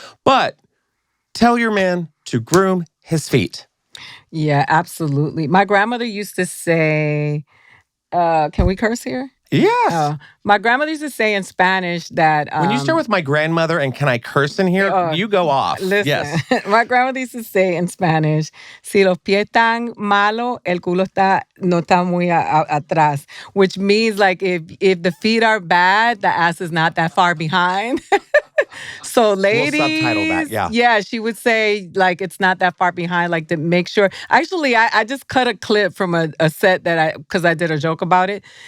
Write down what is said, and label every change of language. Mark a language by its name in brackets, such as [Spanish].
[English] But tell your man to groom his feet. Yeah, absolutely. My grandmother used to say, can we curse here? Yes. My grandmother used to say in Spanish that... when you start with my grandmother and can I curse in here, you go off. Listen, yes. My grandmother used to say in Spanish, [Spanish] si los pies están malo, el culo no está muy atrás. [English] Which means like if the feet are bad, the ass is not that far behind. So ladies, we'll subtitle that, yeah, she would say like it's not that far behind, like to make sure. Actually, I just cut a clip from a set because I did a joke about it.